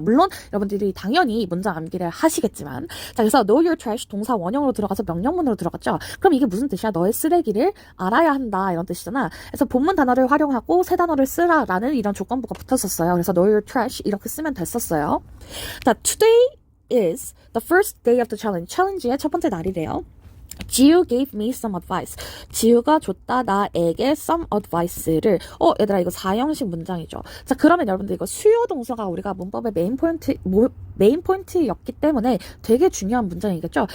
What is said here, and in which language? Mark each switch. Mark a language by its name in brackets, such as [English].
[Korean] 물론 여러분들이 당연히 문장 암기를 하시겠지만 자, 그래서 [English] know your trash [Korean] 동사 원형으로 들어가서 명령문으로 들어갔죠. 그럼 이게 무슨 뜻이야? 너의 쓰레기를 알아야 한다 이런 뜻이잖아. 그래서 본문 단어를 활용하고 새 단어를 쓰라라는 이런 조건부가 붙었었어요. 그래서 [English] know your trash [Korean] 이렇게 쓰면 됐었어요. [English] 자, today is the first day of the challenge. [Korean] 챌린지의 첫 번째 날이래요. [English] Geo gave me some advice. [Korean] Geo가 줬다 나에게 some advice를. 얘들아 이거 4형식 문장이죠. 자, 그러면 여러분들 이거 수요 동사가 우리가 문법의 메인 포인트였기 때문에 되게 중요한 문장이겠죠.